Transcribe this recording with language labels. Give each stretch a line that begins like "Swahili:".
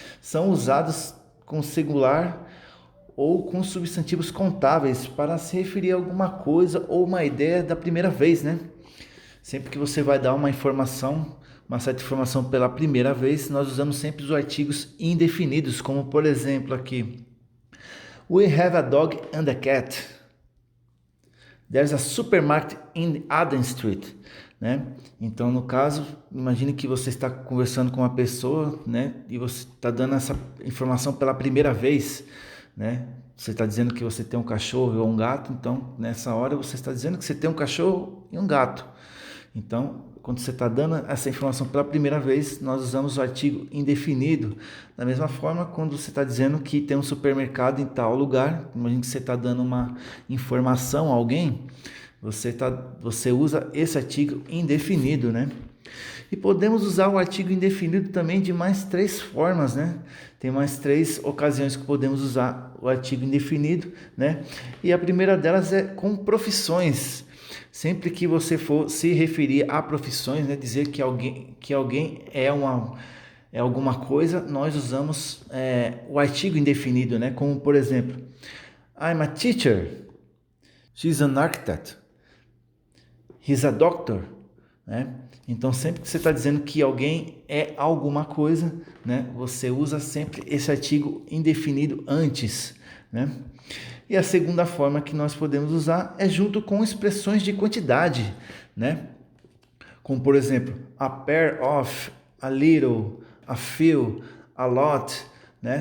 Portuguese: São usados com singular ou com substantivos contáveis para se referir a alguma coisa ou uma ideia da primeira vez, né? Sempre que você vai dar uma informação, uma certa informação pela primeira vez, nós usamos sempre os artigos indefinidos, como por exemplo aqui:
English: We have a dog and a cat. There's a supermarket in Aden Street, né?
Portuguese: Então, no caso, imagine que você está conversando com uma pessoa, né? E você está dando essa informação pela primeira vez, né? Você está dizendo que você tem um cachorro ou um gato, então nessa hora você está dizendo que você tem um cachorro e um gato. Então, quando você está dando essa informação pela primeira vez, nós usamos o artigo indefinido. Da mesma forma, quando você está dizendo que tem um supermercado em tal lugar, imagine que você está dando uma informação a alguém, você usa esse artigo indefinido, né? E podemos usar o artigo indefinido também de mais três formas, né? Tem mais três ocasiões que podemos usar o artigo indefinido, né? E a primeira delas é com profissões. Sempre que você for se referir a profissões, né, dizer que alguém é alguma coisa, nós usamos o artigo indefinido, né? Como por exemplo,
English: I'm a teacher, she's an architect, he's a doctor,
Portuguese: né? Então sempre que você está dizendo que alguém é alguma coisa, né, você usa sempre esse artigo indefinido antes, né? E a segunda forma que nós podemos usar é junto com expressões de quantidade, né? Como por exemplo,
English: a pair of, a little, a few, a lot, né?